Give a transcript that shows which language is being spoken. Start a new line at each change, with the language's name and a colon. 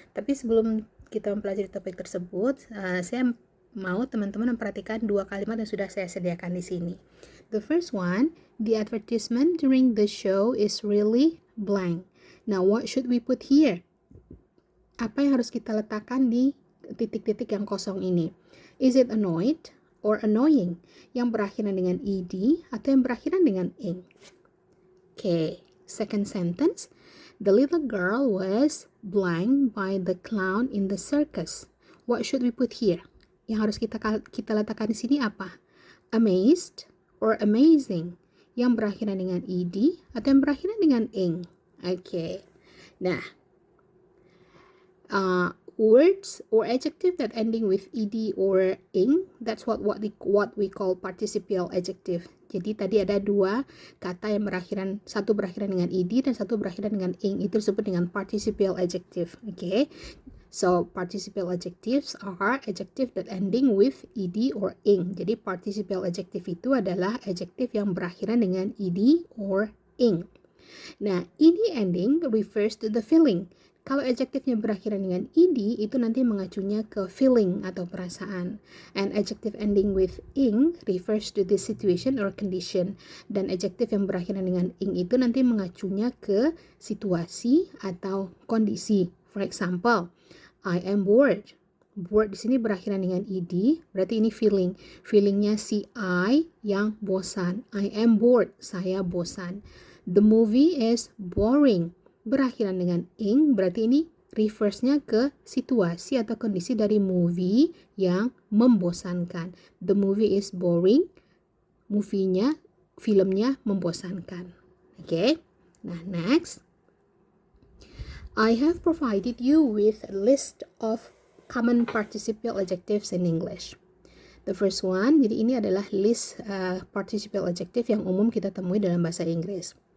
Indonesian: Tapi sebelum kita mempelajari topik tersebut, saya mau teman-teman memperhatikan dua kalimat yang sudah saya sediakan di sini.
English: The first one, the advertisement during the show is really blank. Now, what should we put here?
Indonesian: Apa yang harus kita letakkan di titik-titik yang kosong ini?
English: Is it annoyed or annoying?
Indonesian: Yang berakhiran dengan ed atau yang berakhiran dengan ing?
English: Okay, second sentence. The little girl was blank by the clown in the circus. What should we put here?
Indonesian: Yang harus kita letakkan di sini apa?
English: Amazed or amazing?
Indonesian: Yang berakhiran dengan ed atau yang berakhiran dengan ing?
English: Okay. Nah, words or adjective that ending with ed or ing, that's what we call participial adjective.
Indonesian: Jadi tadi ada dua kata yang satu berakhiran dengan ed dan satu berakhiran dengan ing, itu disebut dengan participial adjective.
English: Okay. So, participial adjectives are adjective that ending with ed or ing.
Indonesian: Jadi, participial adjective itu adalah adjective yang berakhiran dengan ed or ing. Nah,
English: ed ending refers to the feeling.
Indonesian: Kalau adjektifnya berakhiran dengan ed, itu nanti mengacunya ke feeling atau perasaan.
English: And adjective ending with ing refers to the situation or condition.
Indonesian: Dan adjektif yang berakhiran dengan ing itu nanti mengacunya ke situasi atau kondisi.
English: For example, I am bored.
Indonesian: Bored di sini berakhiran dengan ed, berarti ini feeling. Feelingnya si I yang bosan.
English: I am bored,
Indonesian: saya bosan.
English: The movie is boring.
Indonesian: Berakhiran dengan ing, berarti ini refers-nya ke situasi atau kondisi dari movie yang membosankan.
English: The movie is boring.
Indonesian: Filmnya membosankan.
English: Okay? Nah, next. I have provided you with a list of common participial adjectives in English. The first one,
Indonesian: jadi ini adalah list participial adjective yang umum kita temui dalam bahasa Inggris.